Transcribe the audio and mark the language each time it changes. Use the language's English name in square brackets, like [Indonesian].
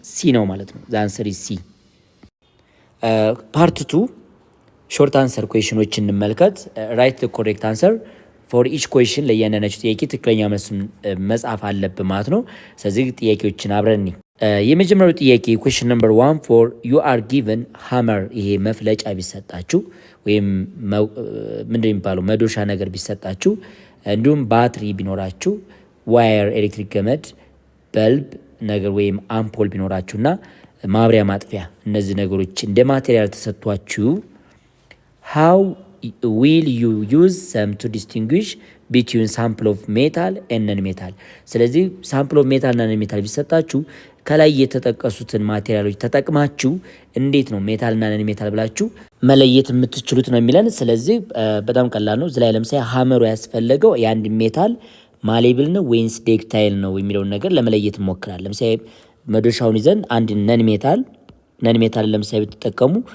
[Amharic] ሲ ነው ማለት ነው። [English] ዘ አንሰር ኢዝ ሲ። [Amharic] ፓርት 2 ሾርት አንሰር ኩዌሽኖች እንመልከት። [English] ራይት ዘ ኮሬክት አንሰር ፎር ኢች ኩዌሽን [Amharic] ለእያንዳንዳችሁ ጥያቄ ትክክለኛ መልሱን መጻፍ አለብን ማለት ነው። ስለዚህ ጥያቄዎችን አብረን የመጀመሪያው ጥያቄ [English] ኩዌሽን ነምበር 1 ፎር ዩ አር ጊቨን ሃመር፣ [Amharic] ይሄ መፍለጫ ቢሰጣችሁ ወይም ምንድን የሚባለው መዶሻ ነገር ቢሰጣችሁ እንዲሁም ባትሪ ቢኖራችሁ ዋየር ኤሌክትሪክ ገመድ፣ በልብ ነገር ወይም አምፖል ቢኖራችሁና ማብሪያ ማጥፊያ እነዚህ ነገሮች እንደ ማቴሪያል ተሰጥቷችሁ [English] how will you use them to distinguish between sample of metal and non metal? [Amharic] ስለዚህ [English] sample of metal [Amharic] እና non metal ቢሰጣችሁ ከላይ የተጠቀሱትን ማቴሪያሎች ተጠቅማችሁ እንዴት ነው ሜታል እና ነን ሜታል ብላችሁ መለየት የምትችሉት ነው የሚለን። ስለዚህ በጣም ቀላል ነው። እዚህ ላይ ለምሳሌ ሀመሩ ያስፈለገው የአንድ ሜታል ማሌብል ነው ወይንስ ዴክታይል ነው የሚለውን ነገር ለመለየት እንሞክራለን። ለምሳሌ መዶሻውን ይዘን አንድ ነን ሜታል ለምሳሌ ብትጠቀሙ